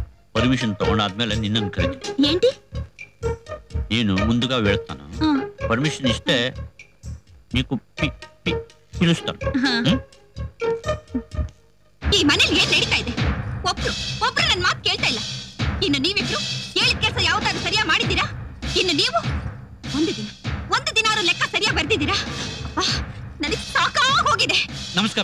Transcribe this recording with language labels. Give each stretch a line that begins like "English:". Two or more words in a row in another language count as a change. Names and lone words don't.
Kannada: ಪರ್ಮಿಷನ್ ತಗೊಂಡಾದ್ಮೇಲೆ ನಿನ್ನನ್ನು ಕರಿತೀನಿ.
Telugu: ఏంటి నేను ముందుగా వెళ్తాను. పర్మిషన్ ఇస్తే నీకు పిలుస్తాను.
Kannada: ಈ ಮನೇಲಿ ಏನ್ ನಡೀತಾ ಇದೆ? ಒಬ್ರು ನನ್ನ ಮಾತು ಕೇಳ್ತಾ ಇಲ್ಲ. ಇನ್ನು ನೀವಿಬ್ರು ಹೇಳಿದ ಕೆಲಸ ಯಾವ್ದಾದ್ರು ಸರಿಯಾ ಮಾಡಿದ್ದೀರಾ? ಇನ್ನು ನೀವು ಒಂದು ದಿನ ಲೆಕ್ಕ ಸರಿಯಾ ಬರ್ದಿದ್ದೀರಾ? ನನಗೆ ಸಾಕಾಗಿ ಹೋಗಿದೆ. ನಮಸ್ಕಾರ.